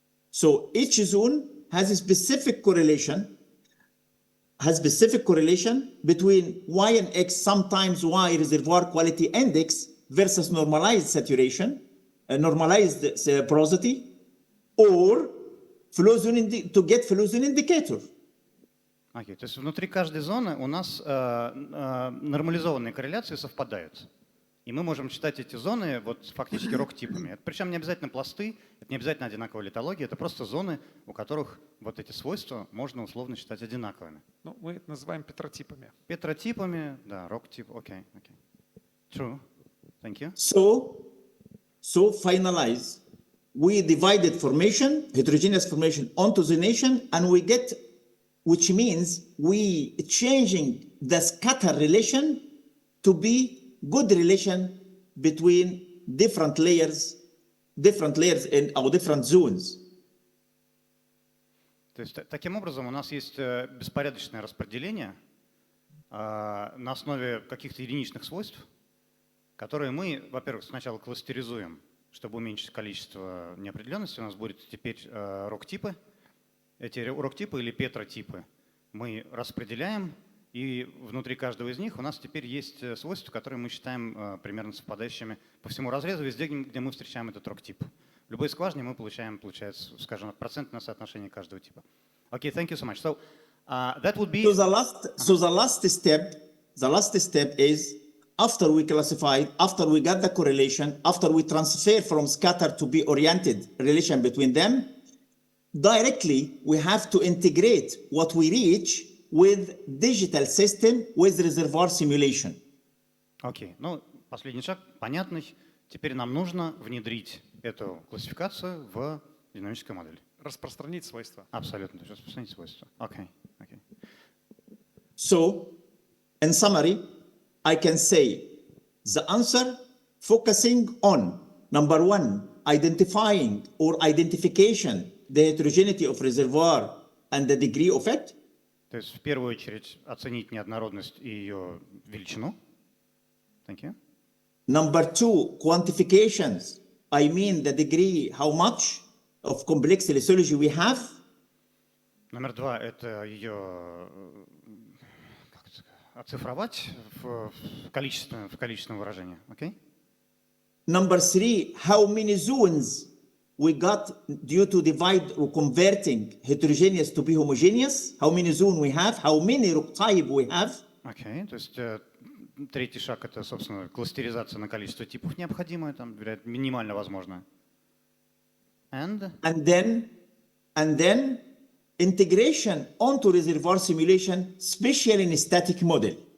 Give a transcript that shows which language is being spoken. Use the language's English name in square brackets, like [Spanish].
[English] So each zone has a specific correlation, has specific correlation between Y and X, sometimes Y reservoir quality index versus normalized saturation, normalized porosity, or flow zone to get flow zone indicator. [Russian] Окей, то есть внутри каждой зоны у нас нормализованные корреляции совпадают. И мы можем считать эти зоны вот фактически рок-типами. Причем не обязательно пласты, это не обязательно одинаковая литология, это просто зоны, у которых вот эти свойства можно условно считать одинаковыми. Ну, мы это называем петротипами. Петротипами, да, рок-тип, окей. [English] True. Thank you. So finalize. We divided formation, heterogeneous formation onto zonation, and we get, which means we changing the scatter relation to be good relation between different layers in our different zones. [Russian] То есть таким образом у нас есть беспорядочное распределение на основе каких-то единичных свойств, которые мы, во-первых, сначала кластеризуем, чтобы уменьшить количество неопределенности. У нас будут теперь рок-типы. Эти рок-типы или петротипы мы распределяем, и внутри каждого из них у нас теперь есть свойства, которые мы считаем примерно совпадающими по всему разрезу, везде, где мы встречаем этот рок-тип. В любой скважине мы получается, скажем, процентное соотношение каждого типа. [English] Okay, thank you so much. So that would be. So the last step is after we classified, after we got the correlation, after we transfer from scatter to be oriented relation between them, directly we have to integrate what we reach with digital system with reservoir simulation. [Russian] Окей, ну последний шаг понятный. Теперь нам нужно внедрить эту классификацию в динамическую модель. Распространить свойства. Абсолютно, то есть распространить свойства. Окей. [English] So, in summary, I can say the answer focusing on number one, identifying or identification the heterogeneity of reservoir and the degree of it. [Russian] То есть в первую очередь оценить неоднородность и ее величину. [English] Thank you. Number two, quantifications. I mean the degree, how much of complex lithology we have. [Russian] Номер два – это ее оцифровать в количественном выражении. [English] Okay? Number three, how many zones we got due to divide or converting heterogeneous to be homogeneous. How many zones we have, how many rock type we have. [Russian] Okay, то есть третий шаг – это, собственно, кластеризация на количество типов необходимое, там, минимально возможно. [English] And then integration onto reservoir simulation, especially in a static model.